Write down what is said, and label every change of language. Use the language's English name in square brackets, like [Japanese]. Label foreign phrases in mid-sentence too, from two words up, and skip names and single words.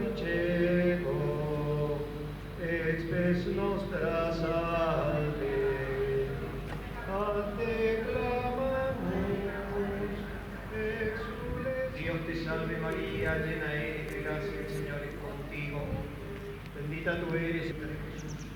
[Latin] dulcedo, et spes nostra salve, a te clamamus, exules. [Spanish] Dios te salve María, llena eres de gracia, el Señor es contigo, bendita tú eres entre Jesús.